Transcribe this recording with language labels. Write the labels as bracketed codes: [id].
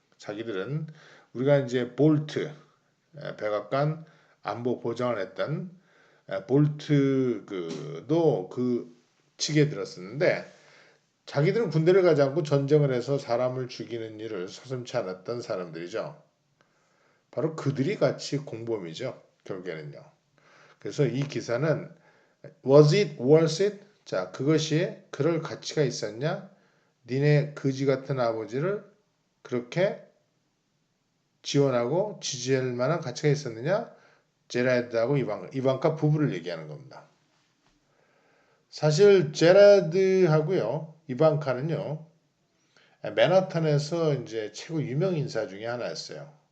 [ko] 자기들은 우리가 이제 볼트 백악관 안보 보장을 했던 볼트 그도 그 측에 들었었는데 자기들은 군대를 가지 않고 전쟁을 해서 사람을 죽이는 일을 서슴지 않았던 사람들이죠. 바로 그들이 같이 공범이죠. 결국에는요. 그래서 이 기사는 [en] Was it worth it? [ko] 자, 그것이 그럴 가치가 있었냐? 니네 거지 같은 아버지를 그렇게 지원하고 지지할 만한 가치가 있었느냐? 제라드하고 이방카 부부를 얘기하는 겁니다. 사실 제라드하고요, 이방카는요, 맨하탄에서 이제 최고 유명 인사 중에 하나였어요.